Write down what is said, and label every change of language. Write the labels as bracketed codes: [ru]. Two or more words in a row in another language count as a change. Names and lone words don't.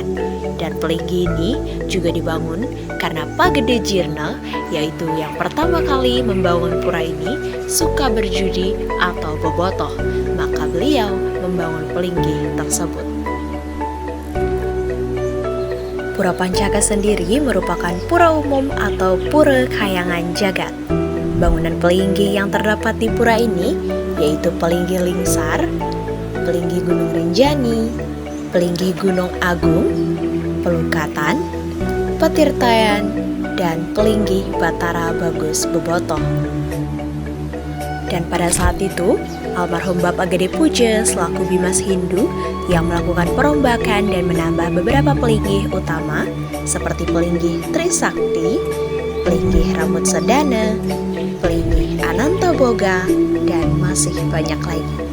[id] Dan Pelinggi ini juga dibangun karena Pagede Jirna, yaitu yang pertama kali membangun pura ini, suka berjudi atau bobotoh, maka beliau membangun Pelinggi tersebut. Pura Pancaka sendiri merupakan pura umum atau pura kayangan jagat. Bangunan Pelinggi yang terdapat di pura ini yaitu Pelinggi Lingsar, Pelinggi Gunung Rinjani, Pelinggi Gunung Agung, Pelukatan, Petirtayan, dan Pelinggi Batara Bagus Bobotoh. Dan pada saat itu, almarhum Bapak Gede Puja selaku Bimas Hindu yang melakukan perombakan dan menambah beberapa pelinggi utama seperti Pelinggi Trisakti, Pelinggi Rambut Sedana, Pelinggi Ananta Boga, dan masih banyak lagi.